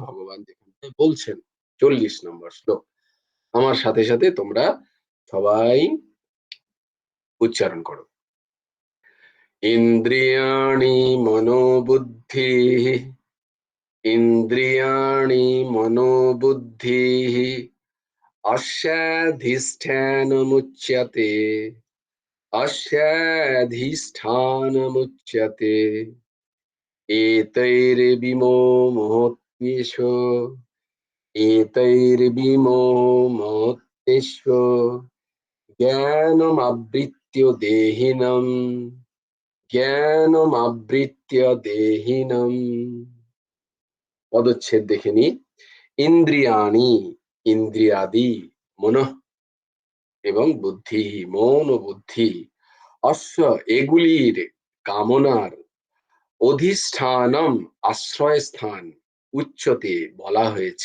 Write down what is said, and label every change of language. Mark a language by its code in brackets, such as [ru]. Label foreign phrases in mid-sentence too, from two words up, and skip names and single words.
[bn] ভগবান যেখানে বলছেন 40 নম্বর শ্লোক। আমার সাথে সাথে তোমরা সবাই উচ্চারণ করো। [sa] ইন্দ্রিয়াণি মনোবুদ্ধি ইন্দ্রিয়াণি মনোবুদ্ধি अस्याधिष्ठानमुच्यते अस्याधिष्ठानमुच्यते एतैर्विमोहत्येषु एतैर्विमोहत्येषु ज्ञानमावृत्य देहिनम् জ্ঞানমাবৃত্য দেহিনম। [bn] পদচ্ছেদ দেখে নি। ইন্দ্রিয়াণি ইন্দ্রিয়াদি, মনঃ এবং বুদ্ধি মন ও বুদ্ধি, অশ্ব এগুলির, কামনার, অধিষ্ঠানম আশ্রয়স্থান, উচ্চতে বলা হয়েছে।